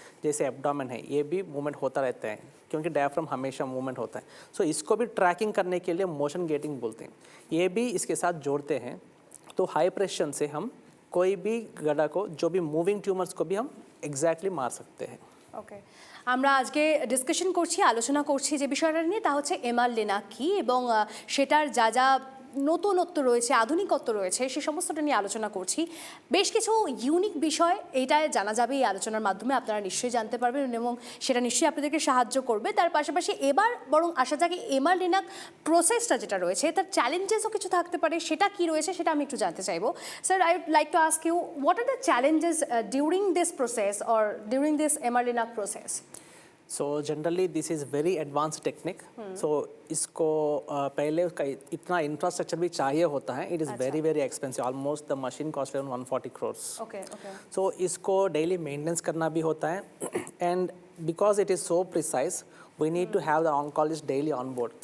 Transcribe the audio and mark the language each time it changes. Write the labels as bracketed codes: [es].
[hi] जैसे एब्डोमेन है, ये भी मूवमेंट होता रहता है क्योंकि डायफ्राम हमेशा मूवमेंट होता है। सो इसको भी ट्रैकिंग करने के लिए मोशन गेटिंग बोलते हैं, ये भी इसके साथ जोड़ते हैं। तो हाई प्रेशर से हम कोई भी गड्ढा को, जो भी मूविंग ट्यूमर्स को भी हम एग्जैक्टली मार सकते हैं। [bn] ওকে, আমরা আজকে ডিসকাশন করছি, আলোচনা করছি যে বিষয়টা নিয়ে, তা হচ্ছে এমআর লিনাক কি এবং সেটার যা যা নতুনত্ব রয়েছে, আধুনিকত্ব রয়েছে, সে সমস্তটা নিয়ে আলোচনা করছি। বেশ কিছু ইউনিক বিষয় এইটায় জানা যাবে এই আলোচনার মাধ্যমে, আপনারা নিশ্চয়ই জানতে পারবেন এবং সেটা নিশ্চয়ই আপনাদেরকে সাহায্য করবে। তার পাশাপাশি এবার বরং আসা যাক এমআর লিনাক প্রসেসটা যেটা রয়েছে, তার চ্যালেঞ্জেসও কিছু থাকতে পারে, সেটা কি রয়েছে সেটা আমি একটু জানতে চাইবো। [en] Sir, I would like to ask you, what are the challenges during this process or during this MR linac process? [hi] So [en] Generally this is very advance technique. [hi] सो इसको पहले उसका इतना इंफ्रास्ट्रक्चर भी चाहिए होता है। [en] It is very very expensive, almost the machine cost around 140 crores। Okay okay, [hi] सो इसको daily maintenance करना भी होता है [en] And because it is so precise we need to have the oncologist daily on board.